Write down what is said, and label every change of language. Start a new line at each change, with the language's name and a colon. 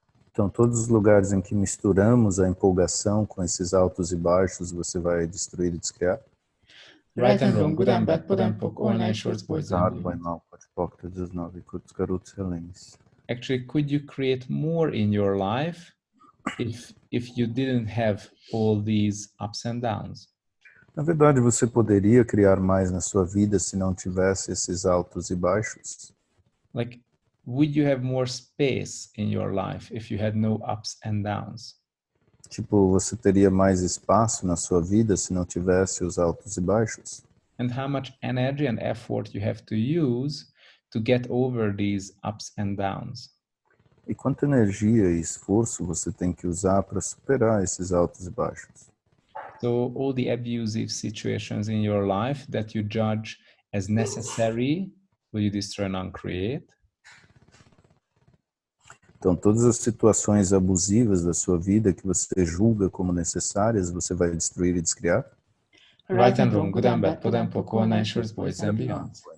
Portuguese: Então, todos os lugares em que misturamos a empolgação com esses altos e baixos, você vai destruir e descriar?
English: Right and wrong, good and bad, put and poco, and shorts, boys and
Portuguese: Bem, mal, pode pouco, 19, curtos, garotos e alens.
English: Actually, could you create more in your life if you didn't have all these ups and downs?
Portuguese: Na verdade, você poderia criar mais na sua vida se não tivesse esses altos e baixos?
English: Like, would you have more space in your life if you had no ups and downs?
Portuguese: Tipo, você teria mais espaço na sua vida se não tivesse os altos e baixos?
English: And how much energy and effort you have to use to get over these ups and downs?
Portuguese: E quanta energia e esforço você tem que usar para superar esses altos e baixos?
English: So all the abusive situations in your life that you judge as necessary, will you destroy and uncreate?
Portuguese: Então, todas as situações abusivas da sua vida que você julga como necessárias, você vai destruir e descriar?
English: Right and wrong, good and bad, put and poco, and shorts, boys and beyond.